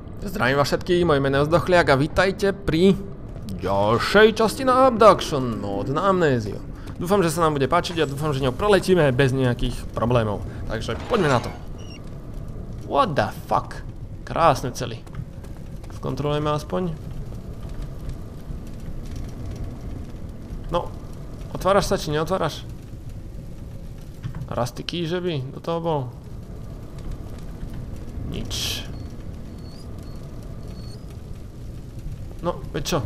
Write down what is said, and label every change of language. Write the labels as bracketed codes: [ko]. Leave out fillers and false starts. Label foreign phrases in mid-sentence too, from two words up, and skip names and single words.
[sk] Zdravím vás všetkých, moje meno je Zdochliak a vítajte pri ďalšej časti na Abduction mod na Amnéziu. Dúfam, že sa nám bude páčiť a dúfam, že ňou preletíme bez nejakých problémov. Takže poďme na to. [en] What the fuck? [sk] Krásne celý. Skontrolujeme aspoň. No, otváraš sa či neotváraš? [en] Rusty key, [sk] že by do toho bol? Nič. No, veď čo?